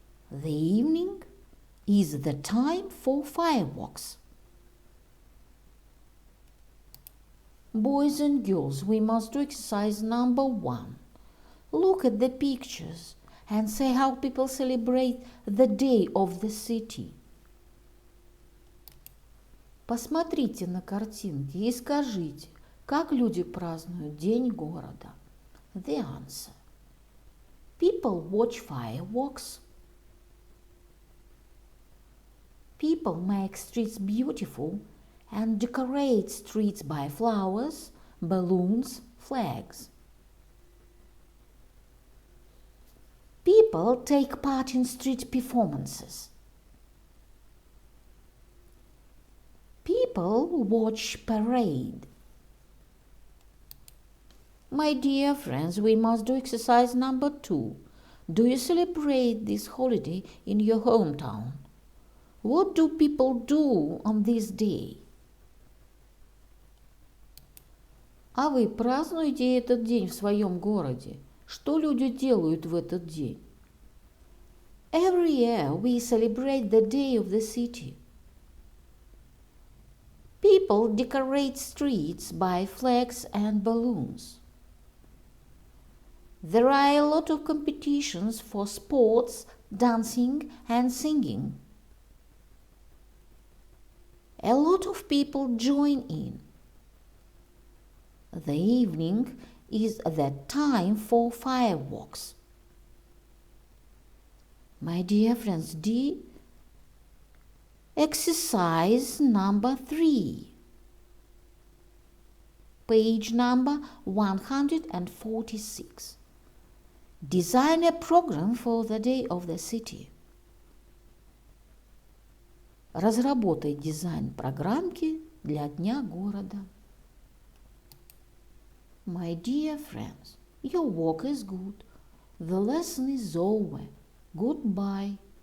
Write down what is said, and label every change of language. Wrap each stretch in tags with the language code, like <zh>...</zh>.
<en>The evening is the time for fireworks. Boys and girls, we must do exercise number 1. Look at the pictures and say how people celebrate the Day of the City.</en> <ru>Посмотрите на картинки и скажите, как люди празднуют День города.</ru> <en>The answer. People watch fireworks. People make streets beautiful and decorate streets by flowers, balloons, flags. People take part in street performances. People watch parade. My dear friends, we must do exercise number 2. Do you celebrate this holiday in your hometown? What do people do on this day?</en> <ru>А вы празднуете этот день в своем городе? Что люди делают в этот день?</ru> <en>Every year we celebrate the Day of the City. People decorate streets by flags and balloons. There are a lot of competitions for sports, dancing and singing. A lot of people join in. The evening is the time for fireworks. My dear friends, exercise number 3. Page number 146. Design a program for the Day of the City.</en> <ru>Разработай дизайн программки для Дня города.</ru> <en>My dear friends, your work is good. The lesson is over. Goodbye.</en>